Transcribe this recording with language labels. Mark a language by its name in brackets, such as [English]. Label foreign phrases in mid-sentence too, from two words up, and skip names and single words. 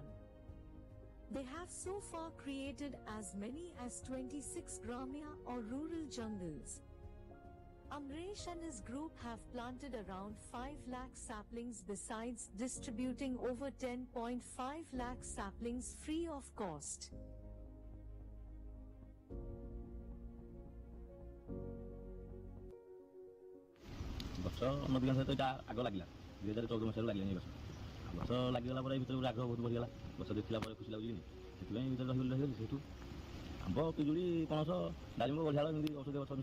[English] They have so far created as many as 26 Gramya or rural jungles. Amresh and his group have planted around 5 lakh saplings besides distributing over 10.5 lakh saplings free of cost. [Odia] ଗଛ ନଦୀଗାଁ ସହିତ ଏଇଟା ଆଗ ଲାଗିଲା 2014 ମସିହାରୁ ଲାଗିଲାଣି ଗଛ ଗଛ ଲାଗିଗଲା ପରେ ଭିତରେ ଗୋଟେ ଆଗ୍ରହ ବହୁତ ବଢ଼ିଗଲା ଗଛ ଦେଖିଲା ପରେ ଖୁସି ଲାଗୁଛି କି ସେଥିପାଇଁ ଭିତରେ ରହିଗଲି ସେଇଠୁ ଆମ୍ବ ପିଜୁଳି ପଣସ ଡାଳିମ୍ବ ବଢ଼ିଆଳ ଏମିତି ଔଷଧୀୟ ଗଛ